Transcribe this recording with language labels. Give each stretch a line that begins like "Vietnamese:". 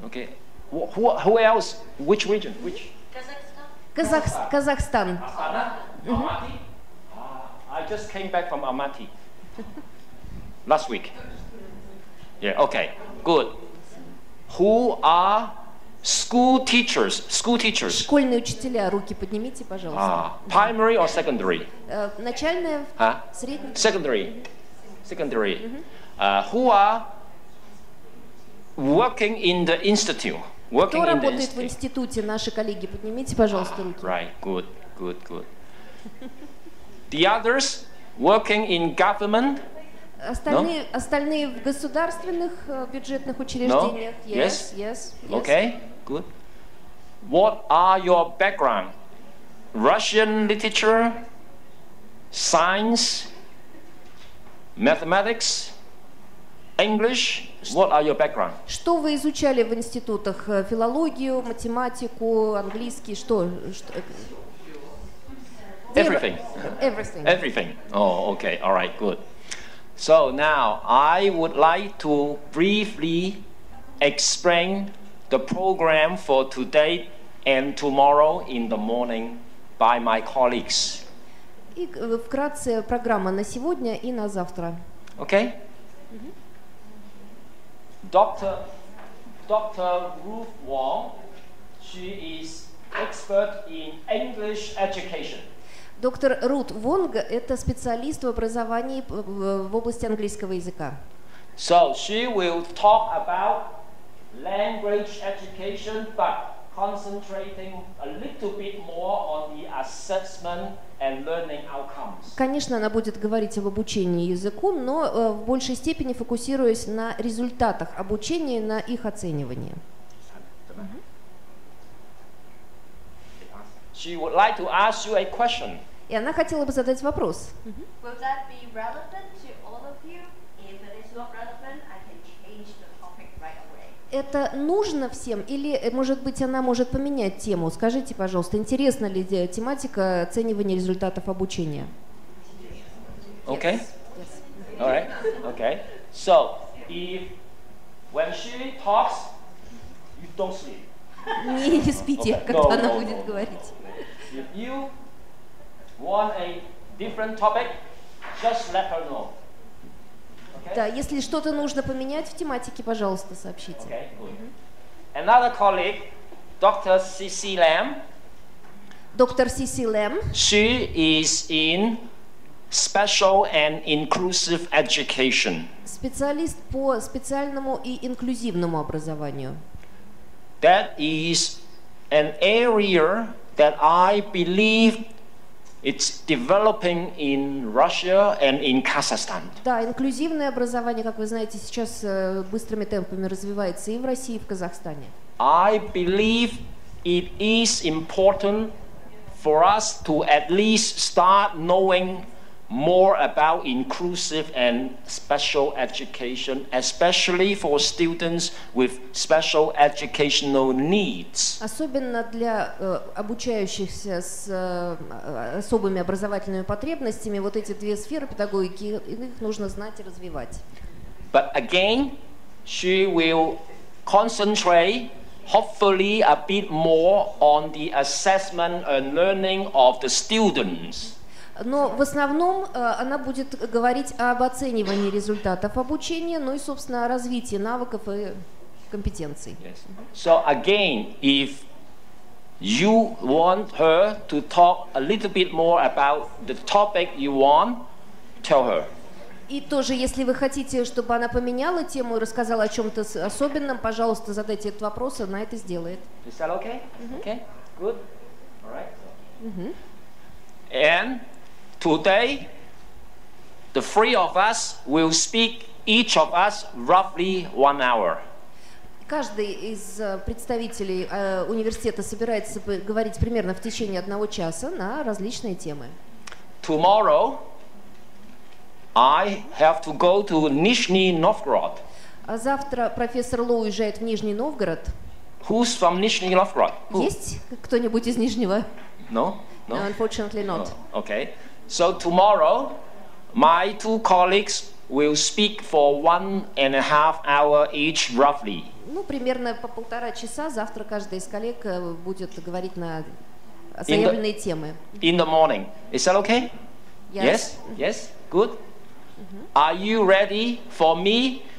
English: Okay. Who else? Which region? Which?
Russian: Казахстан.
English: Almaty? I just came back from Almaty last week. Yeah, okay, good. Who are school teachers? School teachers.
Russian: Школьные учителя, руки поднимите, пожалуйста.
English: Primary or secondary?
Russian: Начальная,
English: Huh?
Russian: средняя.
English: Secondary. Secondary. Who are working in the institute? Working
Russian: Кто
English: in the
Russian: работает в
English: institute.
Russian: институте? Наши коллеги, поднимите, пожалуйста, руки.
English: Right, good, good, good. The others working in government?
Russian: Остальные в государственных бюджетных учреждениях.
English: No? Yes, yes, yes. Okay, good. What are your background? Russian literature, science, mathematics, English? What are your background?
Russian: Что вы изучали в институтах? Филологию, математику, английский, что?
English: Everything. Everything. Everything. Oh, okay. All right, good. So now I would like to briefly explain the program for today and tomorrow in the morning by my colleagues.
Russian: И вкратце программа на сегодня и на завтра.
English: Okay? Dr. Ruth Wong, she is expert in English education.
Russian: Доктор Рут Вонг – это специалист в образовании в области английского языка.
English: So she will talk about language education, but concentrating a little bit more on the assessment and learning outcomes.
Russian: Конечно, она будет говорить об обучении языку, но в большей степени фокусируясь на результатах обучения и на их оценивании.
English: She would like to ask you a question.
Russian: И она хотела бы задать вопрос.
English: Will that be relevant to all of you? If it is not relevant, I can change the topic right away.
Russian: Это нужно всем или, может быть, она может поменять тему? Скажите, пожалуйста, интересна ли тематика оценивания результатов обучения?
English: Okay? All right. Okay. So, if when she talks, you don't sleep.
Russian: Не спите,
English: Okay.
Russian: когда она
English: No.
Russian: будет говорить.
English: If you want a different topic, just let her know. Okay?
Russian: Да, если что-то нужно поменять в тематике, пожалуйста, сообщите.
English: Okay, good. Another colleague, Dr. C.C. Lam,
Russian: Доктор Сиси Лэм,
English: she is in special and inclusive education.
Russian: специалист по специальному и инклюзивному образованию.
English: That is an area that I believe it's developing in Russia and in Kazakhstan.
Russian: Да, инклюзивное образование, как вы знаете, сейчас быстрыми темпами развивается и в России, и в Казахстане.
English: I believe it is important for us to at least start knowing more about inclusive and special education, especially for students with special educational needs.
Russian: Особенно для обучающихся с особыми образовательными потребностями, вот эти две сферы педагогики, их нужно знать и развивать.
English: But again, she will concentrate hopefully a bit more on the assessment and learning of the students.
Russian: Но в основном она будет говорить об оценивании результатов обучения, ну и, собственно, о развитии навыков и компетенций.
English: Yes. So again, if you want her to talk a little bit more about the topic you want, tell her.
Russian: И тоже, если вы хотите, чтобы она поменяла тему и рассказала о чем-то особенном, пожалуйста, задайте этот вопрос, она это сделает.
English: Is that okay? Okay, good. All right. And today, the three of us will speak, each of us, roughly 1 hour.
Russian: Каждый из представителей университета собирается говорить примерно в течение 1 часа на различные темы.
English: Tomorrow, I have to go to Nizhny Novgorod.
Russian: А завтра профессор Ло уезжает в Нижний Новгород.
English: Who's from Nizhny Novgorod? Who?
Russian: Есть кто-нибудь из Нижнего?
English: No? No? No, unfortunately not. Oh, okay. So tomorrow, my two colleagues will speak for 1.5 hours each, roughly.
Russian: Ну, примерно по 1,5 часа завтра каждый из коллег будет говорить на заявленные темы.
English: In the morning. Is that okay? Yes. Yes? Yes? Good? Are you ready for me